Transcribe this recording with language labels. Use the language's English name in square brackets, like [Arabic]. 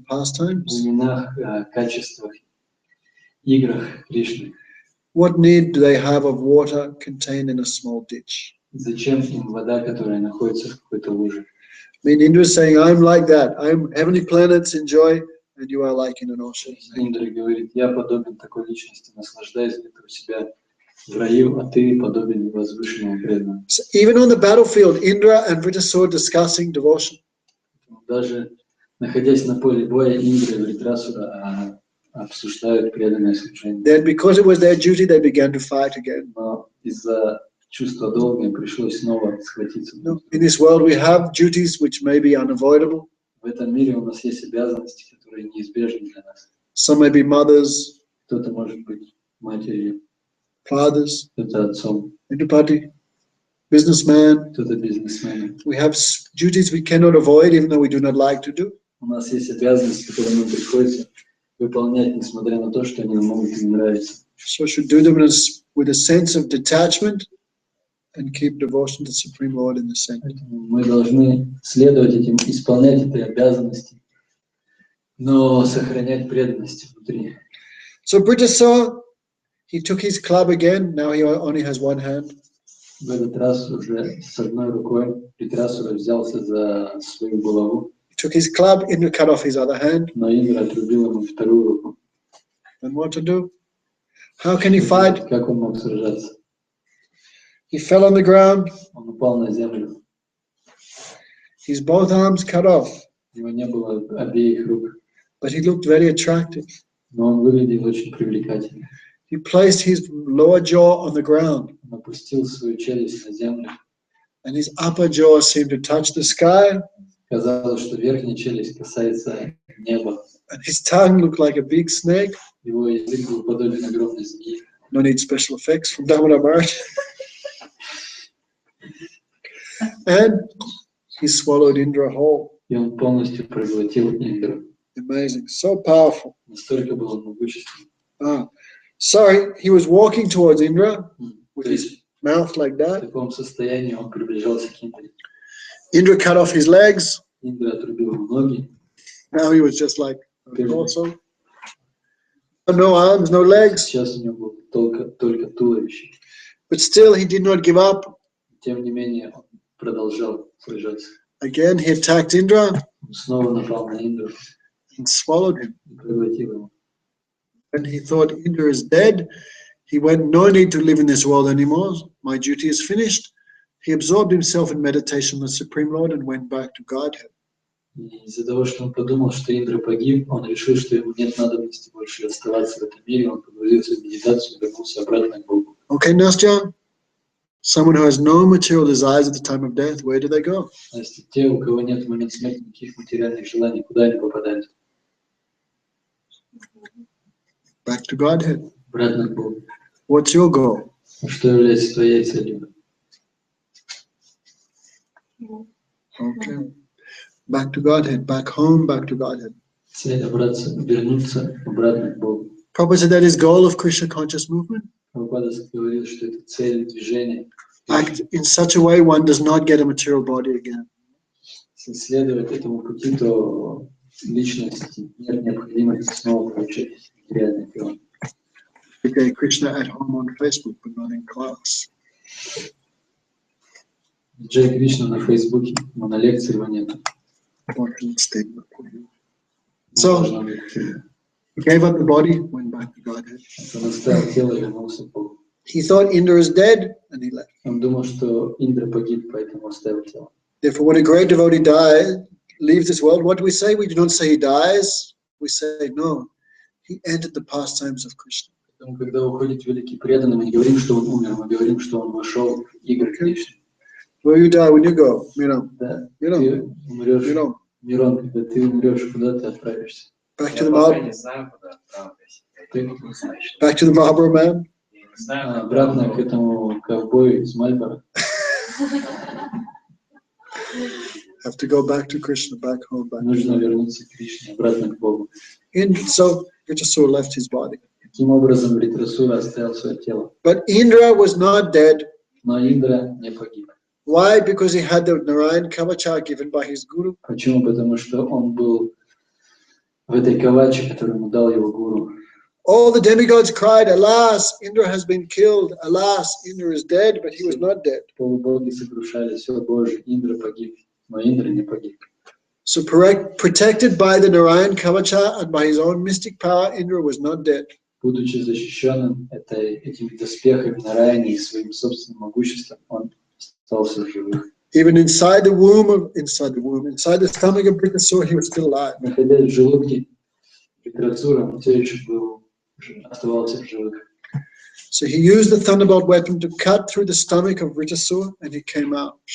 [Russian] в [English] pastimes. [Russian] именах, качествах, играх Кришны. [English] What need do they have of water contained in a small ditch? [Russian] Зачем им вода, которая находится в какой-то луже? [English] I mean, Indra is saying, I'm like that. I'm heavenly planets, enjoy, and you are like in an ocean. [Russian] Индра говорит, я подобен такой личности, наслаждаюсь где-то у себя в раю, а ты подобен возвышенному преданному. [English] So even on the battlefield, Indra and Vritasura discussing devotion. [Russian] Даже находясь на поле боя, Индра и Вритрасура обсуждают преданное служение. [English] Then, because it was their duty, they began to fight again. [Russian] Но из-за чувства долга им пришлось снова схватиться. [English] In this world, we have duties which may be unavoidable. [Russian] В этом мире у нас есть обязанности, которые неизбежны для нас. [English] Some may be mothers, [Russian] Кто-то может быть матерью, [English] fathers, [Russian] кто-то отцом, [English] Indupati, businessman. [Russian] кто-то бизнесменом. [English] We have duties we cannot avoid, even though we do not like to do. [Russian] У нас есть обязанности, которые нам приходится выполнять, несмотря на то, что они нам могут не нравиться. [English] So we should do them with a sense of detachment and keep devotion to the Supreme Lord in the center. [Russian] Мы должны следовать этим, исполнять эти обязанности, но сохранять преданность внутри. [English] So Vritasura, he took his club again. Now he only has one hand. [Russian] В этот раз уже с одной рукой Вритрасура взялся за свою булаву, [English] He took his club, Indra cut off his other hand. [Russian] но Индра отрубил ему вторую руку. [English] And what to do? How can he fight? [Russian] Как он мог сражаться? [English] He fell on the ground. [Russian] Он упал на землю. [English] His both arms cut off. [Russian] У него не было обеих рук, [English] But he looked very attractive. [Russian] но он выглядел очень привлекательно. [English] He placed his lower jaw on the ground, [Russian] Он опустил свою челюсть на землю. [English] and his upper jaw seemed to touch the sky, [Russian] Казалось, что верхняя челюсть касается неба. [English] and his tongue looked like a big snake. [Russian] Его язык был подобен огромной змеи. [English] No need special effects from Damodar Maharaj. And he swallowed Indra whole. [Russian] И он полностью проглотил Индру. [English] Amazing, so powerful. [Russian] Настолько был он могущественным. [English] Sorry, he was walking towards Indra with [Russian] То [English] his [Russian] есть [English] mouth like [Russian] в [English] that. [Russian] таком состоянии он приближался к Индре. [English] Indra cut off his legs. [Russian] Индра отрубил ему ноги. [English] Now he was just like a torso. No arms, no legs. [Russian] Сейчас у него было только туловище. [English] But still, he did not give up. [Russian] Тем не менее, он продолжал сражаться. [English] Again, he attacked Indra [Russian] Он снова напал на Индру [English] and swallowed him. [Russian] и проглотил его. [English] When he thought Indra is dead, he went, no need to live in this world anymore. My duty is finished. He absorbed himself in meditation on the Supreme Lord and went back to Godhead. [Russian] И из-за того, что он подумал, что Индра погиб, он решил, что ему нет надобности больше оставаться в этом мире. Он погрузился в медитацию и вернулся обратно к Богу. [English] Okay, Nastya? Someone who has no material desires at the time of death, where do they go? [Russian] А если те, у кого нет в момент смерти никаких материальных желаний, куда они попадают? [English] Back to Godhead. [Russian] Обратно к Богу. [English] What's your goal? [Russian] А что является твоей целью? [English] Okay. Back to Godhead, back home, back to Godhead. [Russian] Цель вернуться обратно к Богу. [English] Prabhupada said that is goal of Krishna conscious movement. [Russian] Прабхупада говорил, что это цель движения. [English] Act in such a way one does not get a material body again. [Russian] Если следовать этому пути, то личности нет необходимости снова получать материальное тело. [English] Okay, Krishna at home on Facebook, but not in class. [Russian] Джей Кришна на Фейсбуке, но на лекции его нет. [English] Important statement for you. So, he gave up the body, went back to Godhead. [Russian] Он оставил тело и вернулся к Богу. [English] He thought Indra is dead, and he left. [Russian] Он думал, что Индра погиб, поэтому оставил тело. [English] Therefore, when a great devotee dies, leaves this world, what do we say? We do not say he dies. We say, no, he entered the pastimes of Krishna. [Russian] Поэтому, когда уходит великий преданный, мы не говорим, что он умер, мы говорим, что он вошел в игры Кришны. [English] Where you die when you go, Miram. [Russian] Да, Miram. ты умрешь, Miram. Мирон, когда ты умрешь, куда ты отправишься? [English] Back to the Marlboro. Back to the Marlboro man. [Russian] Обратно к этому ковбою из Мальборо. [English] Have to go back to Krishna, back home, back. [Russian] Нужно вернуться к Кришне, обратно к Богу. [English] And so Vritrasura left his body. [Russian] Таким образом, Вритрасура оставил свое тело. [English] But Indra was not dead. [Russian] Но Индра не погиб. [English] Why? Because he had the Narayan Kavacha given by his guru. [Russian] Почему? Потому что он был в этой каваче, которую ему дал его гуру. [English] All the demigods cried, alas, Indra has been killed. Alas, Indra is dead, but he was not dead. [Russian] Полубоги сокрушались, о Боже, Индра погиб, но Индра не погиб. [English] So protected by the Narayan Kavacha and by his own mystic power, Indra was not dead. [Russian] Будучи защищенным этими доспехами Нараяни и своим собственным могуществом, он остался в живых. [English] Even inside the stomach of Vritrasura, he was still alive. [Russian] Находясь в желудке Вритрасура, он все еще оставался в живых. [English] So he used the thunderbolt weapon to cut through the stomach of Vritrasura, and he came out.